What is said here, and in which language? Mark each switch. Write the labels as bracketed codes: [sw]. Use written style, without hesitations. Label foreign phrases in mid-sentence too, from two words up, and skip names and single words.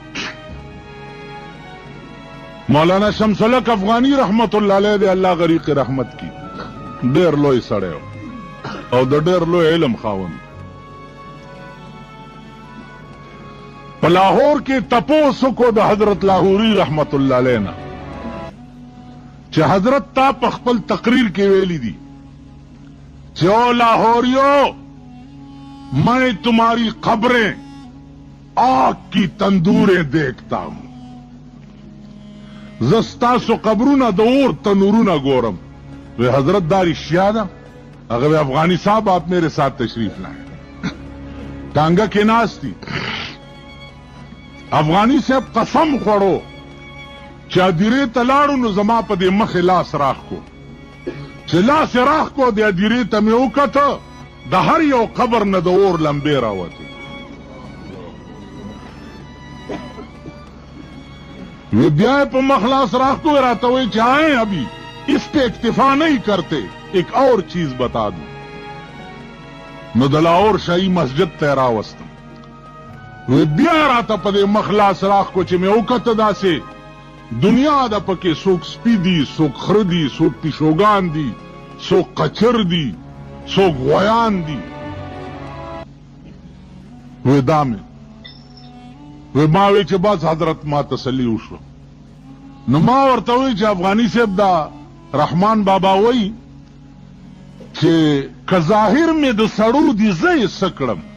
[ps] مولانا شمس الحق افغانی [ar] رحمت الله علیه [ps] دی الله غریق رحمت کی ډېر لوی سړی او د ډېر لوی علم خاوند په لاهور کې تپوس وکړو د حضرت لاهوري [ar] رحمت الله علیه [ps] نه چې حضرت تا په خپل تقریر کې ویلی دي چې او [ur] لاهوریو میں تمہاری قبریں آگ کی تندوریں دیکھتا ہوں [ps] زستاسو قبرونه د اور تنورونه گورم وی حضرت دا رشتیا ده هغه افغانی صاحب [ur] آپ میرے ساتھ تشریف لائیں [ps] ټانګه کې ناستی افغاني صاحب قسم خوړو چې ادیرې ته لاړو نو زما په دې مخې لاس راخ کو چې لاس یې راخ کو د ادیرې ته مې وکته د هر یو قبر نه د اور لمبې راوتې وہ بیا په مخلاص راخ کو راته وی چې [ur] آئے ابھی اس پہ اکتفا نہیں کرتے ایک اور چیز بتا دوں [ps] نو د لاہور شاہی مسجد ته راوستم وہ بیا راته په دې مخلاص راخ کو چې مې وکته داسې دنیا دا پکې څوک سپي دي څوک خره دي څوک پیشوګان دي څوک قچر دي څوک غویان دي وی دا مې وی ما وی چې بس حضرت ما تسلی وشو نو ما ورته وی چې افغاني صاحب دا رحمان بابا وی چې که ظاهر مې د سړو دي زه یې څه کړم